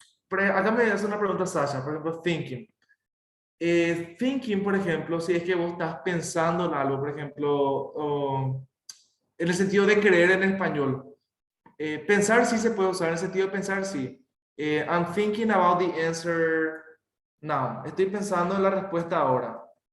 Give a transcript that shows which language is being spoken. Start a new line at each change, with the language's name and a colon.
Spanish: Acá me hace una pregunta Sasha, por ejemplo, thinking. Thinking, por ejemplo, si es que vos estás pensando en algo, por ejemplo, en el sentido de creer en español. Pensar sí se puede usar, en el sentido de pensar sí.
English: I'm thinking about the answer now.
Spanish: Estoy pensando en la respuesta ahora.